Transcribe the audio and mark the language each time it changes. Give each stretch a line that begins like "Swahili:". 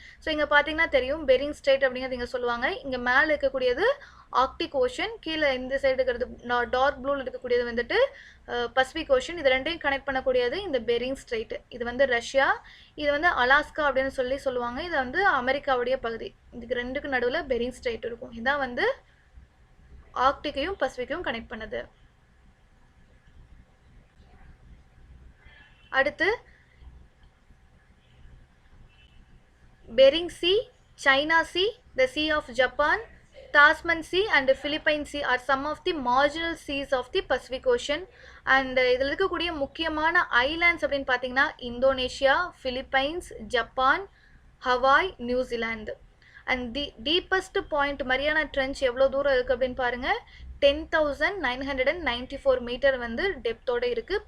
Tamil: So இங்கே பார்த்தீங்கன்னா தெரியும் பெரிங் ஸ்ட்ரெயிட் அப்படிங்கிறது இங்கே சொல்லுவாங்க. இங்கே மேலே இருக்கக்கூடியது ஆர்க்டிக் ஓஷன், கீழே இந்த சைடு இருக்கிறது டார்க் ப்ளூவில் இருக்கக்கூடியது வந்துட்டு பசிபிக் ஓஷன். இது ரெண்டையும் கனெக்ட் பண்ணக்கூடியது இந்த பெரிங் ஸ்ட்ரெயிட். இது வந்து ரஷ்யா, இது வந்து அலாஸ்கா அப்படின்னு சொல்லுவாங்க. இது வந்து அமெரிக்காவுடைய பகுதி. இதுக்கு ரெண்டுக்கு நடுவில் பெரிங் ஸ்ட்ரெயிட் இருக்கும். இதான் வந்து ஆர்க்டிக்கையும் பசிபிக்கையும் கனெக்ட் பண்ணுது.
English: அடுத்து Bering sea, China sea, the sea of Japan, Tasman Sea and Philippine Sea are some of the marginal seas of the Pacific Ocean.
Tamil: And இதில் இருக்கக்கூடிய முக்கியமான ஐலாண்ட்ஸ் அப்படின்னு பார்த்தீங்கன்னா Indonesia, Philippines, Japan, Hawaii, New Zealand.
English: and the deepest point
Tamil: Mariana trench எவ்வளோ தூரம் இருக்குது அப்படின்னு பாருங்கள். 10,994 மீட்டர் வந்து டெப்த்தோடு இருக்குது.